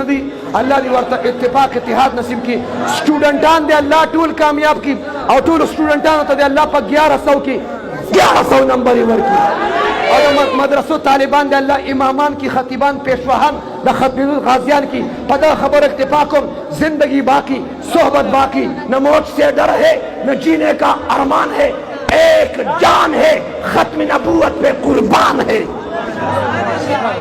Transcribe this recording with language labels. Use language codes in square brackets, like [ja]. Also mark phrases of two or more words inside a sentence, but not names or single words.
[ps] دي الله دې ورته اتفاق اتحاد نصیب کړي سټوډنټان دې الله ټول کامیاب کړي او ټولو سټوډنټانو ته دې الله په 1100 کې 1100 نمبر یې ورکړي او د مدرسو طالبان دې الله امامان کی خطیبان پیشواهان د ختم غازیان کی په دغه خبر اکتفا کوم [ur] زندگی باقی صحبت باقی نہ موت سے ڈر ہے نہ جینے کا ارمان ہے ایک جان ہے ختم نبوت پہ قربان ہے